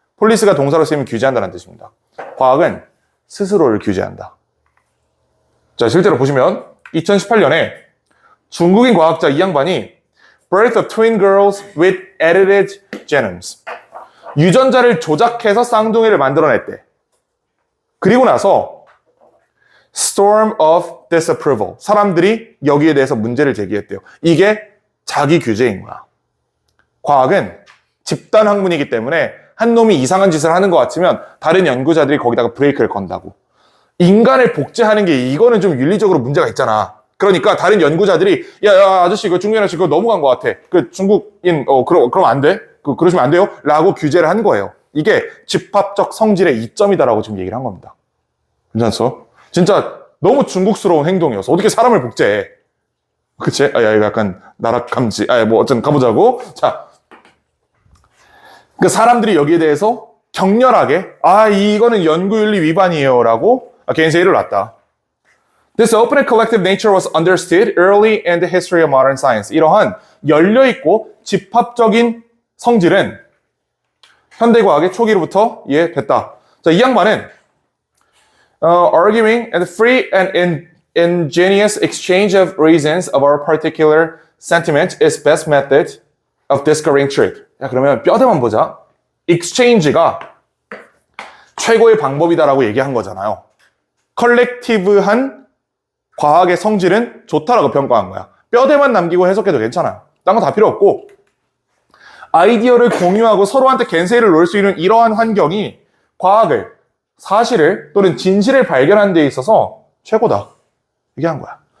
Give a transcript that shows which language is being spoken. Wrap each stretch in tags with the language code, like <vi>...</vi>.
<ko>폴리스가 동사로 쓰이면 규제한다는 뜻입니다. 과학은 스스로를 규제한다. 자, 실제로 보시면 2018년에 중국인 과학자 이 양반이</ko> <en>birth of twin girls with edited genomes.</en> <ko>유전자를 조작해서 쌍둥이를 만들어냈대. 그리고 나서</ko> <en>storm of disapproval.</en> <ko>사람들이 여기에 대해서 문제를 제기했대요. 이게 자기 규제인 거야. 과학은 집단 학문이기 때문에 한 놈이 이상한 짓을 하는 것 같으면 다른 연구자들이 거기다가 브레이크를 건다고. 인간을 복제하는 게 이거는 좀 윤리적으로 문제가 있잖아. 그러니까 다른 연구자들이 야 아저씨 이거 중국인 아저씨 그거 넘어간 것 같아. 그 중국인 그럼 안 돼? 그러시면 안 돼요? 라고 규제를 한 거예요. 이게 집합적 성질의 이점이다라고 지금 얘기를 한 겁니다. 괜찮았어? 진짜 너무 중국스러운 행동이어서 어떻게 사람을 복제해? 그치? 야 이거 약간 나락감지. 뭐 어쨌든 가보자고. 자, 그 사람들이 여기에 대해서 격렬하게 이거는 연구윤리 위반이에요라고 개인세이를 놨다.</ko> <en>This open and collective nature was understood early in the history of modern science.</en> <ko>이러한 열려있고 집합적인 성질은 현대과학의 초기로부터 이해됐다. 자, 이 양반은</ko> <en>arguing and free and ingenious exchange of reasons of our particular sentiment is best method of discovering truth.</en> <ko>자, 그러면 뼈대만 보자. exchange가 최고의 방법이다라고 얘기한 거잖아요. 컬렉티브한 과학의 성질은 좋다라고 평가한 거야. 뼈대만 남기고 해석해도 괜찮아요. 딴 거 다 필요 없고 아이디어를 공유하고 서로한테 겐세이를 놓을 수 있는 이러한 환경이 과학을, 사실을 또는 진실을 발견하는 데 있어서 최고다. 얘기한 거야.</ko>